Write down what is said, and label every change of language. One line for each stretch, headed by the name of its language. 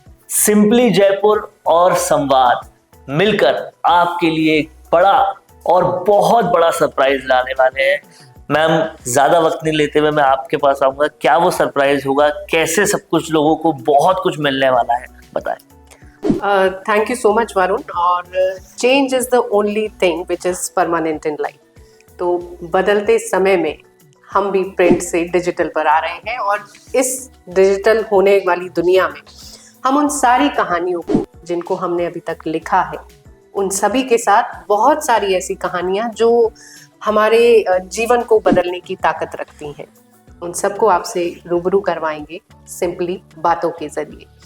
Hindi: Simply Jaipur और संवाद मिलकर आपके लिए एक बड़ा और बहुत बड़ा सरप्राइज लाने वाले हैं. मैम, ज्यादा वक्त नहीं लेते हुए मैं आपके पास आऊंगा. क्या वो सरप्राइज होगा, कैसे सब कुछ लोगों को बहुत कुछ मिलने वाला है, बताएं.
English: Thank you so much, Varun. और change is the only thing which is permanent in life.
Hindi: तो बदलते समय में हम भी प्रिंट से डिजिटल पर आ रहे हैं, और इस डिजिटल होने वाली दुनिया में हम उन सारी कहानियों को जिनको हमने अभी तक लिखा है, उन सभी के साथ बहुत सारी ऐसी कहानियां जो हमारे जीवन को बदलने की ताकत रखती हैं, उन सबको आपसे रूबरू करवाएंगे सिंपली बातों के जरिए.